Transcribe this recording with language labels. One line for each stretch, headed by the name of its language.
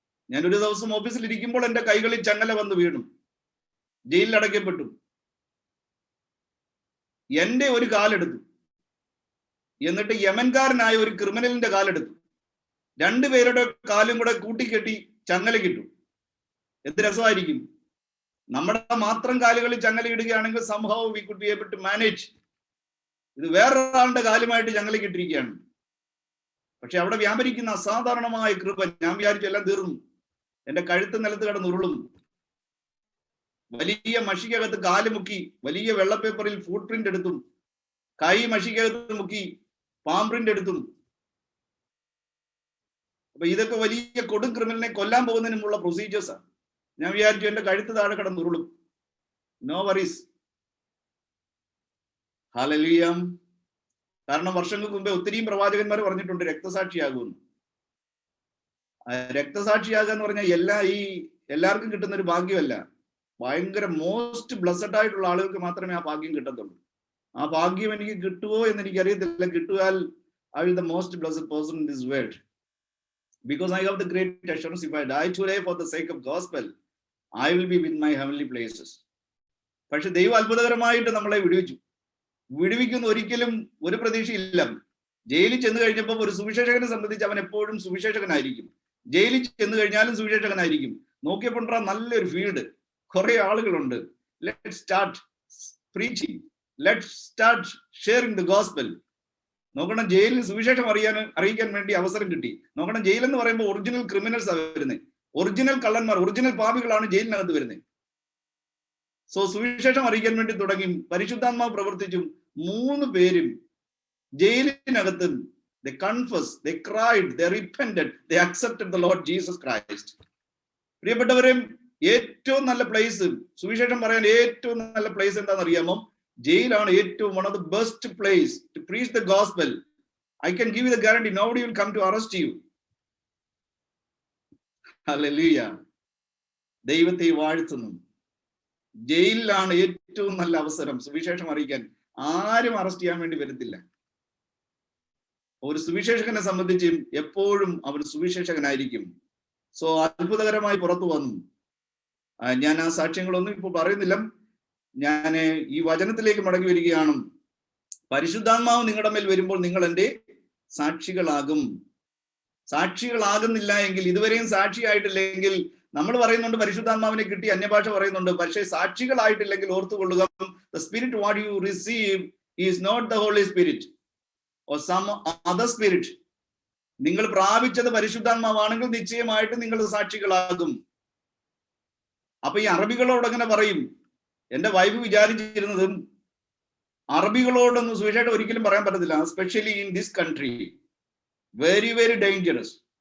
Malayalam: ഞാൻ ഒരു ദിവസം ഓഫീസിൽ ഇരിക്കുമ്പോൾ എന്റെ കൈകളിൽ ചങ്ങല വന്ന് വീണു, ജയിലിൽ അടയ്ക്കപ്പെട്ടു. എന്റെ ഒരു കാലെടുത്തു, എന്നിട്ട് യമൻകാരനായ ഒരു ക്രിമിനലിന്റെ കാലെടുത്തു. 2 പേരുടെ കാലും കൂടെ കൂട്ടിക്കെട്ടി ചങ്ങല കിട്ടു. എന്ത് രസമായിരിക്കും! നമ്മുടെ മാത്രം കാലുകളിൽ ചങ്ങല ഇടുകയാണെങ്കിൽ
English: somehow we could be able to manage.
Malayalam: ഇത് വേറൊരാളുടെ കാലുമായിട്ട് ചങ്ങല കിട്ടിയിരിക്കുകയാണ്. പക്ഷെ അവിടെ വ്യാപരിക്കുന്ന അസാധാരണമായ കൃപ, ഞാൻ വിചാരിച്ചു എല്ലാം തീർന്നു, എന്റെ കഴുത്ത് നിലത്ത് കിടന്ന് ഉരുളും. വലിയ മഷിക്കകത്ത് കാല് മുക്കി, വലിയ വെള്ളപ്പേപ്പറിൽ ഫുട് പ്രിന്റ് എടുത്തും, കൈ മഷിക്കകത്ത് മുക്കി പാം പ്രിന്റ് എടുത്തും. അപ്പൊ ഇതൊക്കെ വലിയ കൊടും ക്രിമിനലിനെ കൊല്ലാൻ പോകുന്നതിനുമുള്ള പ്രൊസീജിയേഴ്സാണ്. ഞാൻ വിചാരിച്ചു എന്റെ കഴുത്ത് താഴെ കിടന്ന് ഉരുളും.
English: No worries.
Malayalam: ഹല്ലേലൂയ. കാരണം വർഷങ്ങൾക്ക് മുമ്പേ ഒത്തിരിയും പ്രവാചകന്മാർ പറഞ്ഞിട്ടുണ്ട് രക്തസാക്ഷിയാകുമെന്ന്. രക്തസാക്ഷിയാകുക എന്ന് പറഞ്ഞാൽ എല്ലാവർക്കും കിട്ടുന്ന ഒരു ഭാഗ്യമല്ല. ഭയങ്കര
English: most blessed
Malayalam: ആയിട്ടുള്ള ആളുകൾക്ക് മാത്രമേ ആ ഭാഗ്യം കിട്ടത്തുള്ളൂ. ആ ഭാഗ്യം എനിക്ക് കിട്ടുമോ എന്ന് എനിക്കറിയത്തില്ല. കിട്ടുവാൽ
English: I will the most blessed person in this world, because I have the great assurance, if I die today for the sake of gospel, I will be with my heavenly places.
Malayalam: പക്ഷെ ദൈവം അത്ഭുതകരമായിട്ട് നമ്മളെ വിടുവിക്കുന്ന ഒരിക്കലും ഒരു പ്രതീക്ഷയില്ല. ജയിലിൽ ചെന്ന് കഴിഞ്ഞപ്പോൾ ഒരു സുവിശേഷകനെ സംബന്ധിച്ച് അവൻ എപ്പോഴും സുവിശേഷകനായിരിക്കും. ജയിലിൽ ചെന്ന് കഴിഞ്ഞാലും സുവിശേഷകനായിരിക്കും. നോക്കിയപ്പോൾ നല്ലൊരു ഫീൽഡ്, കുറെ ആളുകളുണ്ട്.
English: Let's start preaching, let's start sharing the gospel.
Malayalam: നോക്കണം, ജയിലിൽ സുവിശേഷം അറിയിക്കാൻ വേണ്ടി അവസരം കിട്ടി. നോക്കണം, ജയിൽ എന്ന് പറയുമ്പോൾ ഒറിജിനൽ ക്രിമിനൽസ് ആണ് വരുന്നത്, ഒറിജിനൽ കള്ളന്മാർ, ഒറിജിനൽ പാപികളാണ് ജയിലിനകത്ത് വരുന്നത്. സോ സുവിശേഷം അറിയിക്കാൻ വേണ്ടി തുടങ്ങി. പരിശുദ്ധാത്മാവ് പ്രവർത്തിച്ചും 3 പേരും ജയിലിനകത്ത്
English: they confessed, they cried, they repented, they accepted the Lord Jesus Christ.
Malayalam: പ്രിയപ്പെട്ടവരെ, ഏറ്റവും നല്ല പ്ലേസ്, സുവിശേഷം പറയാൻ ഏറ്റവും നല്ല പ്ലേസ് എന്താണെന്ന് അറിയാമോ? ജയിലാണ് ഏറ്റവും
English: one of the best place to preach the gospel. I can give you the guarantee, nobody will come to arrest you.
Malayalam: Hallelujah. ദൈവത്തെ വാഴ്ത്തുന്നു. ജയിലിലാണ് ഏറ്റവും നല്ല അവസരം സുവിശേഷം അറിയിക്കാൻ. ആരും അറസ്റ്റ് ചെയ്യാൻ വേണ്ടി വരത്തില്ല. ഒരു സുവിശേഷകനെ സംബന്ധിച്ച് എപ്പോഴും അവൻ സുവിശേഷകനായിരിക്കും. സോ അത്ഭുതകരമായി പുറത്തു വന്നു. ഞാൻ ആ സാക്ഷ്യങ്ങളൊന്നും ഇപ്പോൾ പറയുന്നില്ല. ഞാൻ ഈ വചനത്തിലേക്ക് മടങ്ങി വരികയാണ്. പരിശുദ്ധാത്മാവ് നിങ്ങളുടെ മേൽ വരുമ്പോൾ നിങ്ങൾ എൻ്റെ സാക്ഷികളാകും. സാക്ഷികളാകുന്നില്ല എങ്കിൽ, ഇതുവരെയും സാക്ഷിയായിട്ടില്ലെങ്കിൽ, നമ്മൾ പറയുന്നുണ്ട് പരിശുദ്ധാത്മാവിനെ കിട്ടി, അന്യഭാഷ പറയുന്നുണ്ട്, പക്ഷേ സാക്ഷികളായിട്ടില്ലെങ്കിൽ ഓർത്തുകൊള്ളുക,
English: the spirit what you receive is not the Holy Spirit or some other spirit.
Malayalam: നിങ്ങൾ പ്രാപിച്ചത് പരിശുദ്ധാത്മാവാണെങ്കിൽ നിശ്ചയമായിട്ട് നിങ്ങൾ സാക്ഷികളാകും. അപ്പൊ ഈ അറബികളോട് അങ്ങനെ പറയും. എന്റെ വൈഫ് വിചാരിച്ചിരുന്നതും അറബികളോടൊന്നും സുവിശേഷം ഒരിക്കലും പറയാൻ പറ്റത്തില്ല,
English: Especially in this country, very very dangerous.